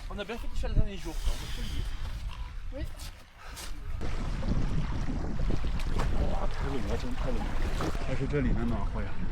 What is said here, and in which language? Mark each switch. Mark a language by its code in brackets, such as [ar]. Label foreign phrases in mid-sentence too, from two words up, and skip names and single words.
[fr] On a bien fait de faire les derniers jours, ça, on peut le dire. Oui. [zh] 哇，太冷了，真太冷了，还是这里面暖和呀。